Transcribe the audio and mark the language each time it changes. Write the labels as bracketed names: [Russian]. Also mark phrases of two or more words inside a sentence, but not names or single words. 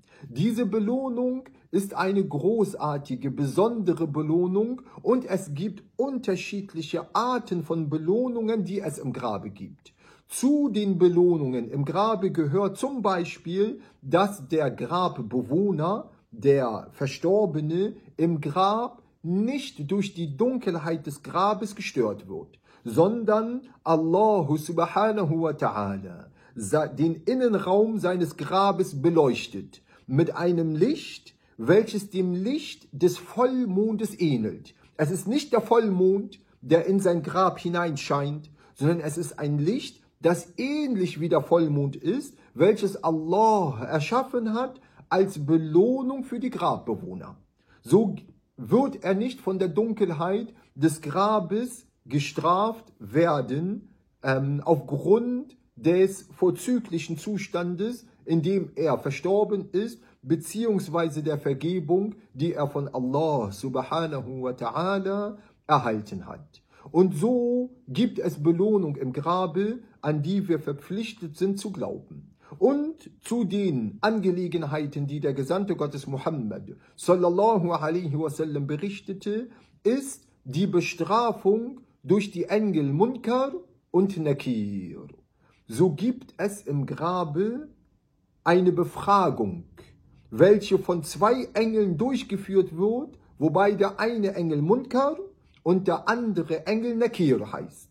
[German] Diese Belohnung ist eine großartige, besondere Belohnung und es gibt unterschiedliche Arten von Belohnungen, die es im Grabe gibt. Zu den Belohnungen im Grabe gehört zum Beispiel, dass der Grabbewohner, der Verstorbene, im Grab nicht durch die Dunkelheit des Grabes gestört wird, sondern Allah [Arabic] سبحانه وتعالى [German] den Innenraum seines Grabes beleuchtet mit einem Licht, welches dem Licht des Vollmondes ähnelt. Es ist nicht der Vollmond, der in sein Grab hineinscheint, sondern es ist ein Licht, das ähnlich wie der Vollmond ist, welches Allah erschaffen hat als Belohnung für die Grabbewohner. So wird er nicht von der Dunkelheit des Grabes gestraft werden, aufgrund des vorzüglichen Zustandes, in dem er verstorben ist, beziehungsweise der Vergebung, die er von Allah [Arabic] سبحانه وتعالى [German] erhalten hat. Und so gibt es Belohnung im Grabe, an die wir verpflichtet sind zu glauben. Und zu den Angelegenheiten, die der Gesandte Gottes Muhammad [Arabic] صلى الله عليه وسلم [German] berichtete, ist die Bestrafung durch die Engel Munkar und Nakir. So gibt es im Grabe eine Befragung, welche von 2 Engeln durchgeführt wird, wobei der eine Engel Munkar und der andere Engel Nakir heißt.